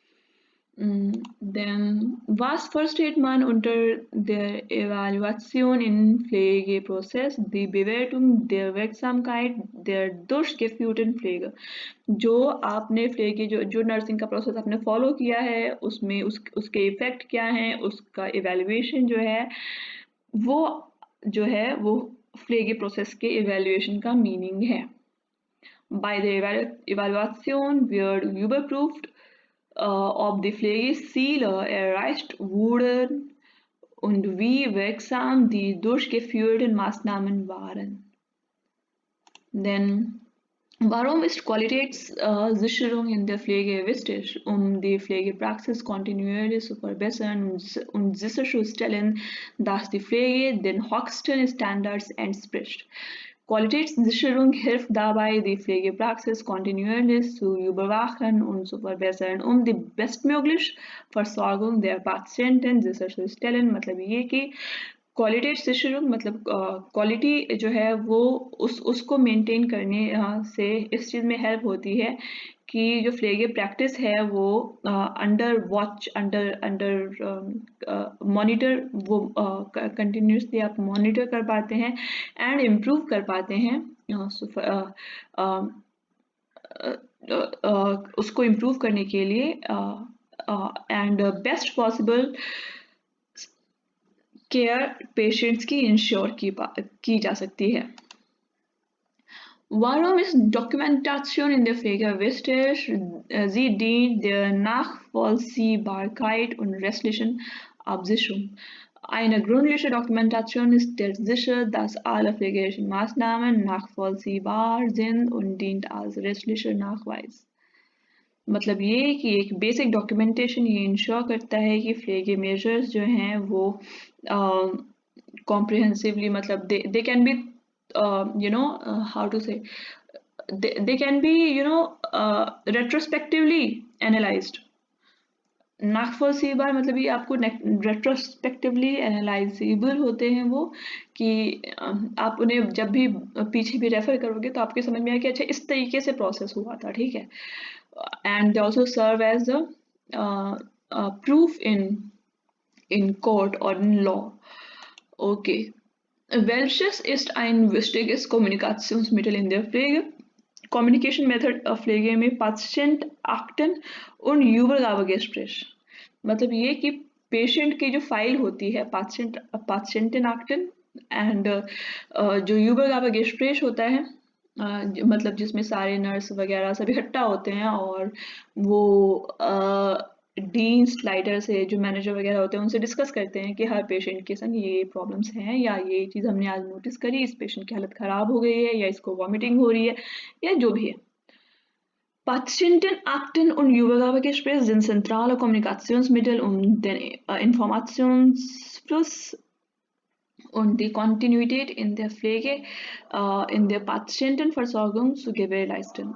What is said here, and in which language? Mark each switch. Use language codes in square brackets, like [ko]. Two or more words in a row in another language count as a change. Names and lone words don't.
[en] Then, [de] was versteht man unter der Evaluation im Pflegeprozess? Die Bewertung der Wirksamkeit der durchgeführten Pflege. [hi] जो आपने फ्लेगे जो नर्सिंग का प्रोसेस आपने फॉलो किया है उसमें उसके इफेक्ट क्या हैं, उसका इवेल्युएशन जो है वो फ्लेगे प्रोसेस के इवेल्युएशन का मीनिंग है. [en] By the evaluation [de] wird überprüft ob die Pflegeziele erreicht wurden und wie wirksam die durchgeführten Maßnahmen waren. Denn warum ist Qualitätssicherung in der Pflege wichtig? Die Pflegepraxis kontinuierlich zu verbessern und sicherzustellen, dass die Pflege den höchsten Standards entspricht. Qualitätssicherung hilft dabei, die Pflegepraxis kontinuierlich zu überwachen und zu verbessern, die bestmögliche Versorgung der Patienten sicherzustellen. [hi] मतलब ये कि क्वालिटेटिसिशनिंग मतलब क्वालिटी जो है वो उसको मेंटेन करने से इस चीज़ में हेल्प होती है कि जो फ्लेगे प्रैक्टिस है वो [en] under watch under monitor [hi] वो कंटिन्यूसली आप मॉनिटर कर पाते हैं [en] and improve [hi] कर पाते हैं. उसको इम्प्रूव करने के लिए [en] and best possible care [hi] पेशेंट्स की इंश्योर की जा सकती है. [de] Warum ist Dokumentation in der Pflege wichtig? Sie dient der Nachvollziehbarkeit und rechtlichen Absicherung. Eine gründliche Dokumentation stellt sicher, dass alle pflegerischen Maßnahmen nachvollziehbar sind und dient als rechtlicher Nachweis. [hi] मतलब ये कि एक [en] basic documentation [hi] ये इंश्योर करता है कि फ्लेगे मेजर्स जो हैं वो कॉम्प्रिहेंसिवली मतलब [en] they can be how to say they can be retrospectively analyzed. [hi] नागफलसीबार मतलब ये आपको [en] retrospectively analyzable [hi] होते हैं वो कि आप उन्हें जब भी पीछे भी रेफर करोगे तो आपके समझ में आए कि अच्छा इस तरीके से प्रोसेस हुआ था. ठीक है. [en] and they also serve as the proof in court और in law. ओके. [de] Welches ist ein wichtiges Kommunikationsmittel in der Pflege? [en] Communication Method [de] Pflege में Patientenakten und Übergabegespräch. [hi] मतलब ये कि पेशेंट की जो फाइल होती है Patientenakten एंड जो Übergabegespräch होता है मतलब जिसमें सारे नर्स वगैरह सभी इकट्ठा होते हैं और वो डीन स्लाइडर से जो मैनेजर वगैरह होते हैं उनसे डिस्कस करते हैं कि हर पेशेंट के संग ये प्रॉब्लम्स हैं या ये चीज़ हमने आज नोटिस करी, इस पेशेंट की हालत ख़राब हो गई है या इसको वॉमिटिंग हो रही है या जो भी है. Patientenakten und Übergabegespräch sind zentrale Kommunikationsmittel, den Informationsfluss und die Kontinuität in der Pflege, in der Patientenversorgung zu gewährleisten.